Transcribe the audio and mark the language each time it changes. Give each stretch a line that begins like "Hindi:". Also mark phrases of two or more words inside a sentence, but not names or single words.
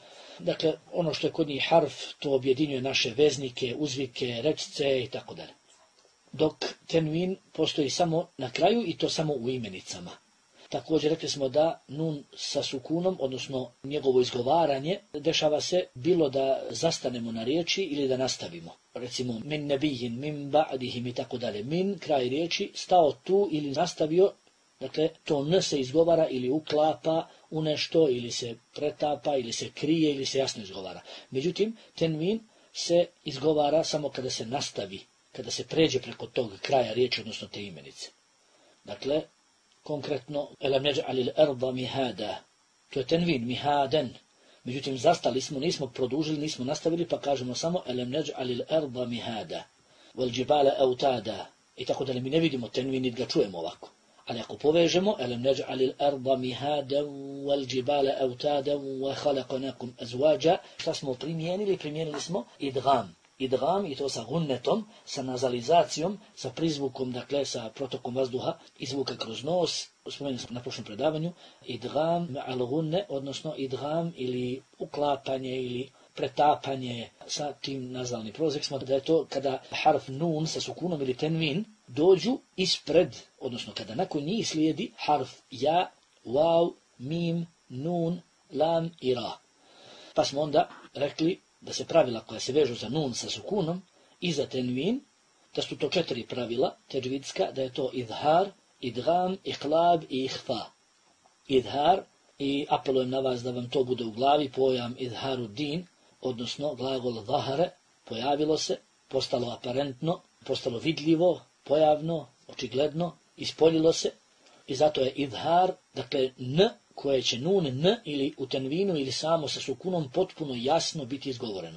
Bosnian: Dakle, ono što je kod njih harf, to objedinjuje naše veznike, uzvike, rečice i tako dalje. Dok tenvin postoji samo na kraju i to samo u imenicama. Također rekli smo da nun sa sukunom, odnosno njegovo izgovaranje, dešava se bilo da zastanemo na riječi ili da nastavimo. Recimo,
Arabic: من نبي من بعدهم
Bosnian: i tako dalje. Min, kraj riječi, stao tu ili nastavio, dakle, to n se izgovara ili uklapa u nešto, ili se pretapa, ili se krije, ili se jasno izgovara. Međutim, tenvin se izgovara samo kada se nastavi, kada se pređe preko tog kraja riječi, odnosno te imenice. Dakle, konkretno,
Arabic: ألم نجعل الأرض مهادا,
Bosnian: to je tenvin, mihaden. Međutim, zastali smo, nismo produžili, nismo nastavili, pa kažemo samo
Arabic: ألم نجعل الأرض مهادا والجبال أوتادا,
Bosnian: i tako da mi ne vidimo tenvin i ga čujemo ovako. Ali ako povežemo,
Arabic: ألم نجعل الأرض مهادا والجبال أوتادا وخلقناكم أزواجا,
Bosnian: šta smo primijenili? Primijenili smo idgam. Idgam, i to sa gunnetom, sa nazalizacijom, sa prizvukom, dakle sa protokom vazduha i zvuka kroz nos, spomenuli smo na prošlom predavanju,
Arabic: إدغام الغنة,
Bosnian: odnosno idgam ili uklapanje ili pretapanje sa tim nazalnim prolazak smo da je to kada harf nun sa sukunom ili tenvin dođu ispred, odnosno kada nakon njih slijedi harf ja, waw, mim, nun, lam i ra. Pa smo onda rekli da se pravila koja se vežu za nun sa sukunom i za tenvin, da su to 4 pravila tedžvidska, da je to idhar, idgam, iqlab i ihfa. Idhar, i apelujem na vas da vam to bude u glavi, pojam
Arabic: idharu din,
Bosnian: odnosno glagol zahare, pojavilo se, postalo aparentno, postalo vidljivo, pojavno, očigledno, ispoljilo se, i zato je idhar, dakle n, koje će nun, n ili u tenvinu ili samo sa sukunom potpuno jasno biti izgovoreno.